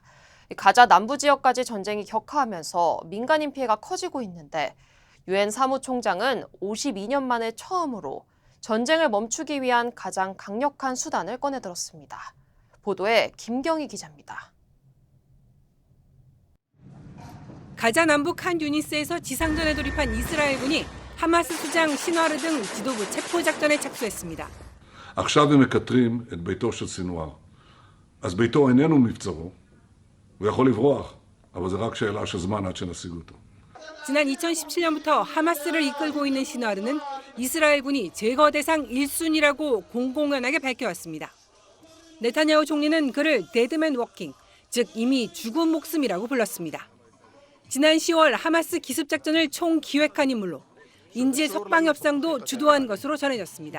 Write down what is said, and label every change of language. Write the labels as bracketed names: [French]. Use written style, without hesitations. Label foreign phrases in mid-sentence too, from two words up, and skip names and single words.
[Korean] 가자 남부 지역까지 전쟁이 격화하면서 민간인 피해가 커지고 있는데 유엔 사무총장은 52년 만에 처음으로 전쟁을 멈추기 위한 가장 강력한 수단을 꺼내들었습니다. 보도에 김경희 기자입니다. 가자 남부 칸 유니스에서 지상전에 돌입한 이스라엘군이 하마스 수장 신와르 등 지도부 체포 작전에 착수했습니다. [Hebrew] עכשיו הם מקטרים את ביתו של סינואר. אז ביתו איננו מבצרו. הוא יכול לברוח, אבל זה רק שאלה של זמן עד שנשיג אותו. [Korean] 지난 2017년부터 하마스를 이끌고 있는 신와르는 이스라엘군이 제거 대상 1순위라고 공공연하게 밝혀왔습니다. 네타냐후 총리는 그를 [English] dead man walking, [Korean] 즉 이미 죽은 목숨이라고 불렀습니다. 지난 10월 하마스 기습작전을 총기획한 인물로 인질 석방 협상도 주도한 것으로 전해졌습니다.